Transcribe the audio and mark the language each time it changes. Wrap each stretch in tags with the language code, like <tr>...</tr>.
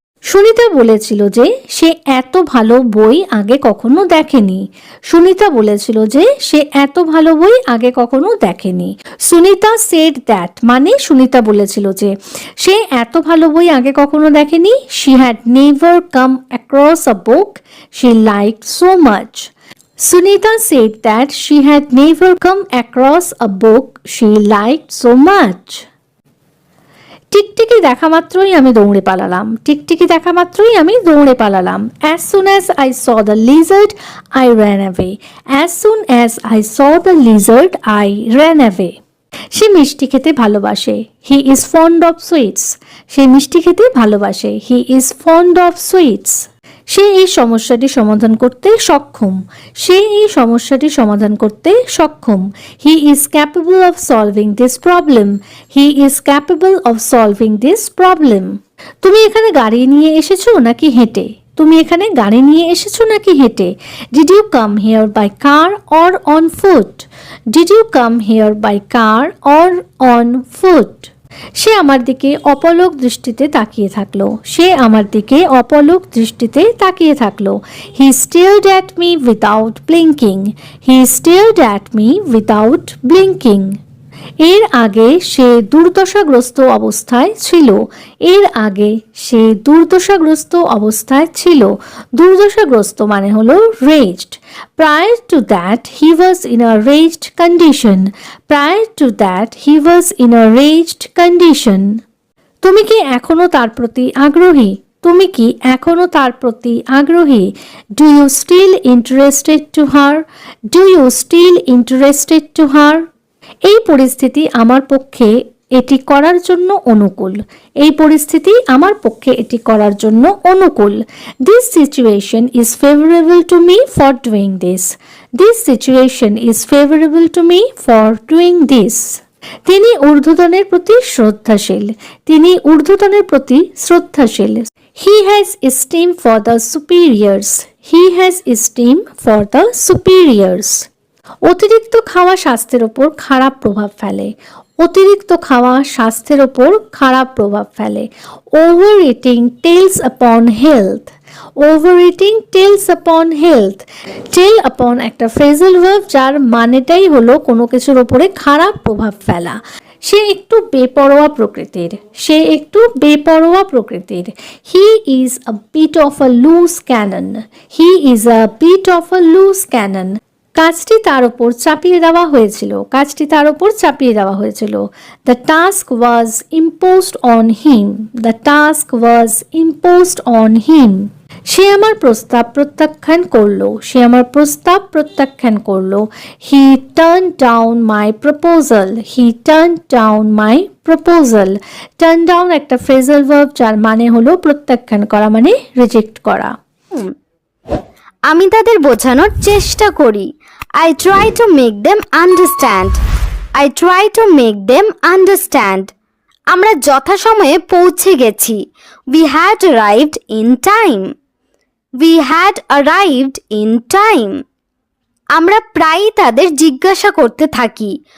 <bn>সুনিতা বলেছিল যে সে এত ভালো বই আগে কখনো দেখেনি, সুনিতা বলেছিল যে সে এত ভালো বই আগে কখনো দেখেনি। সুনিতা</bn> <en>said that,</en> <bn>মানে সুনিতা বলেছিল যে সে এত ভালো বই আগে কখনো দেখেনি।</bn> <en>She had never come across a book she liked so much. Sunita said that she had never come across a book she liked so much.</en> <bn>টিকটিকি দেখা মাত্রই আমি দৌড়ে পালালাম, টিকটিকি দেখা মাত্রই আমি দৌড়ে পালালাম।</bn> <en>As soon as I saw the lizard, I ran away. As soon as I saw the lizard, I ran away.</en> <bn>সে মিষ্টি খেতে ভালোবাসে,</bn> <en>he is fond of sweets.</en> <bn>সে মিষ্টি খেতে ভালোবাসে,</bn> <en>he is fond of sweets.</en> <bn>সে এই সমস্যাটি সমাধান করতে সক্ষম, সে এই সমস্যাটি সমাধান করতে সক্ষম।</bn> <en>He is capable of solving this problem, he is capable of solving this problem.</en> <bn>তুমি এখানে গাড়ি নিয়ে এসেছো নাকি হেঁটে, তুমি এখানে গাড়ি নিয়ে এসেছো নাকি হেঁটে।</bn> <en>Did you come here by car or on foot, did you come here by car or on foot.</en> <bn>সে আমার দিকে অপলক দৃষ্টিতে তাকিয়ে থাকলো, সে আমার দিকে অপলক দৃষ্টিতে তাকিয়ে থাকলো।</bn> <en>He stared at me without blinking, he stared at me without blinking.</en> <bn>এর আগে সে দুর্দশাগ্রস্ত অবস্থায় ছিল, এর আগে সে দুর্দশাগ্রস্ত অবস্থায় ছিল। দুর্দশাগ্রস্ত মানে হলো raised.</bn> <en>Prior to that he was in a raged condition, prior to that he was in a raged condition.</en> <bn>তুমি কি এখনো তার প্রতি আগ্রহী, তুমি কি এখনো তার প্রতি আগ্রহী?</bn> <en>Do you still interested to her? Do you still interested to her?</en> <bn>এই পরিস্থিতি আমার পক্ষে এটি করার জন্য অনুকূল। এই পরিস্থিতি আমার পক্ষে এটি করার জন্য অনুকূল।</bn> <en>This situation is favourable to me for doing this. This situation is favourable to me for doing this.</en> <bn>তিনি ঊর্ধ্বতনের প্রতি শ্রদ্ধাশীল। তিনি ঊর্ধ্বতনের প্রতি শ্রদ্ধাশীল।</bn> <en>He has esteem for the superiors. He has esteem for the superiors.</en> <bn>অতিরিক্ত খাওয়া স্বাস্থ্যের ওপর খারাপ প্রভাব ফেলে। অতিরিক্ত খাওয়া স্বাস্থ্যের ওপর খারাপ প্রভাব ফেলে।</bn> <en>Over eating tells upon health. Over eating tells upon health.</en> <bn>টেল আপন একটা ফ্রেজাল ভার্ব যার মানেটাই হলো কোনো কিছুর ওপরে খারাপ প্রভাব ফেলা। সে একটু বেপরোয়া প্রকৃতির। সে একটু বেপরোয়া প্রকৃতির।</bn> <en>He is a bit of a loose cannon. He is a bit of a loose cannon.</en> <bn>কাজটি তার উপর চাপিয়ে দেওয়া হয়েছিল। কাজটি তার উপর চাপিয়ে দেওয়া হয়েছিল।</bn> <en>The task was imposed on him. The task was imposed on him.</en> <bn>সে আমার প্রস্তাব প্রত্যাখ্যান করলো। সে আমার প্রস্তাব প্রত্যাখ্যান করলো।</bn> <en>He turn down my proposal. He turn down my proposal.</en> <bn>Turn down একটা ফ্রেজাল ভার্ব যার মানে হলো প্রত্যাখ্যান করা, মানে রিজেক্ট করা। আমি তাদের বোঝানোর চেষ্টা করি।</bn> <en>I try to make them understand. I try to make them understand.</en> <bn>আমরা যথাসময়ে পৌঁছে গেছি।</bn> <en>We had arrived in time. We had arrived in time.</en> <bn>আমরা প্রায়ই তাদের জিজ্ঞাসা করতে থাকি।</bn>